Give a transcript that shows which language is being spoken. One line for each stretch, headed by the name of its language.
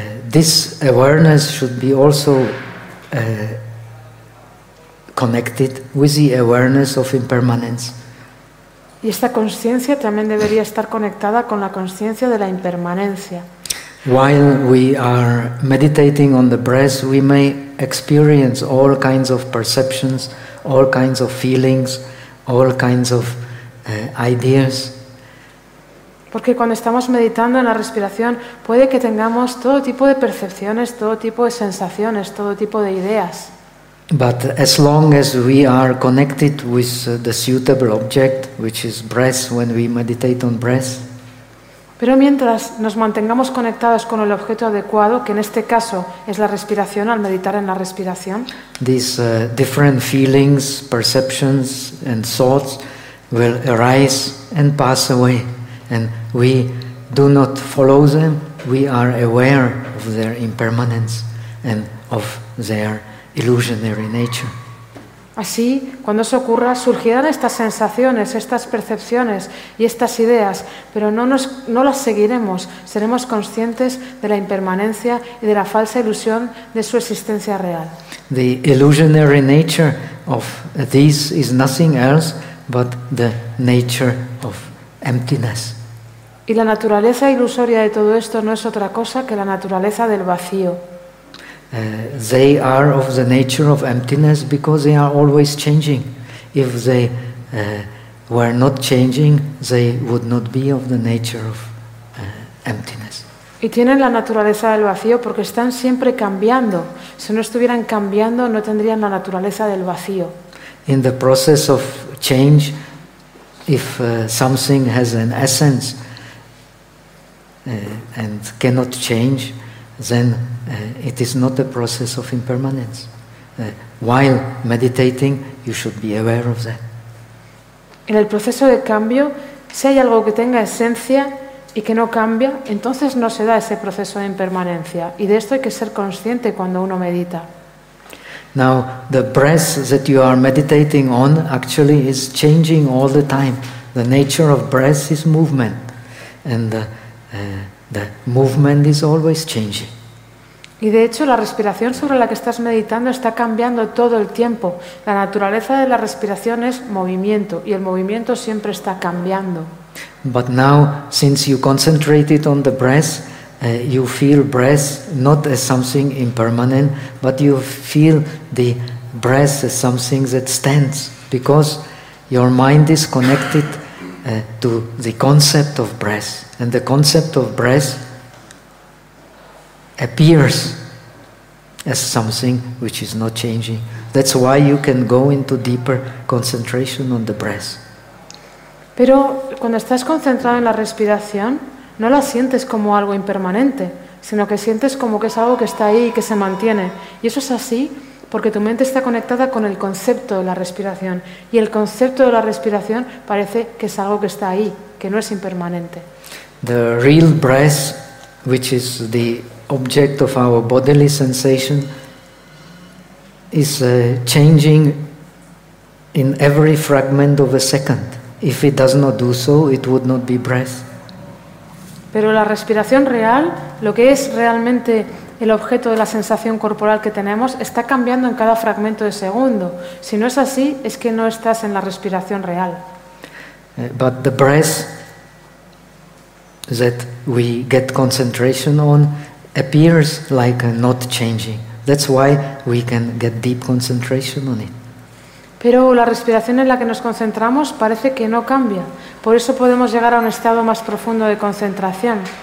English: This awareness should be also connected with the awareness of impermanence.
Spanish: Y esta conciencia también debería estar conectada con la conciencia de la impermanencia.
English: While we are meditating on the breath, we may experience all kinds of perceptions, all kinds of feelings, all kinds of ideas.
Spanish: Porque cuando estamos meditando en la respiración, puede que tengamos todo tipo de percepciones, todo tipo de sensaciones, todo tipo de ideas.
English: But as long as we are connected with the suitable object, which is breath, when we meditate on breath.
Spanish: Pero mientras nos mantengamos conectados con el objeto adecuado, que en este caso es la respiración, al meditar en la respiración,
English: these different feelings, perceptions and thoughts will arise and pass away, and we do not follow them. We are aware of their impermanence and of their illusionary nature.
Spanish: Así, cuando eso ocurra, surgirán estas sensaciones, estas percepciones y estas ideas, pero no las seguiremos, seremos conscientes de la impermanencia y de la falsa ilusión de su existencia real.
English: The illusionary nature of this is nothing else but the nature of emptiness.
Spanish: Y la naturaleza ilusoria de todo esto no es otra cosa que la naturaleza del vacío.
English: They are of the nature of emptiness because they are always changing. If they were not changing, they would not be of the nature of emptiness.
Spanish: Y tienen la naturaleza del vacío porque están siempre cambiando. Si no estuvieran cambiando, no tendrían la naturaleza del vacío.
English: In the process of change, if something has an essence and cannot change, then it is not a process of impermanence. While meditating, you should be aware of that.
Spanish: En el proceso de cambio, si hay algo que tenga esencia y que no cambia, entonces no se da ese proceso de impermanencia. Y de esto hay que ser consciente cuando uno medita.
English: Now, the breath that you are meditating on actually is changing all the time. The nature of breath is movement. And the movement is always changing.
Spanish: Y de hecho, la respiración sobre la que estás meditando está cambiando todo el tiempo. La naturaleza de la respiración es movimiento, y el movimiento siempre está cambiando.
English: But now, since you concentrated on the breath, you feel breath not as something impermanent, but you feel the breath as something that stands, because your mind is connected to the concept of breath, and the concept of breath appears as something which is not changing. That's why you can go into deeper concentration on the breath.
Spanish: Pero cuando estás concentrado en la respiración, no la sientes como algo impermanente, sino que sientes como que es algo que está ahí y que se mantiene. Y eso es así porque tu mente está conectada con el concepto de la respiración. Y el concepto de la respiración parece que es algo que está ahí, que no es impermanente.
English: The real breath, which is the object of our bodily sensation, is changing in every fragment of a second. If it does not do so, it would not be breath.
Spanish: Pero la respiración real, lo que es realmente el objeto de la sensación corporal que tenemos, está cambiando en cada fragmento de segundo. Si no es así, es que no estás en la respiración real.
English: But the breath that we get concentration on appears like not changing. That's why we can get deep concentration on it.
Spanish: Pero la respiración en la que nos concentramos parece que no cambia. Por eso podemos llegar a un estado más profundo de concentración.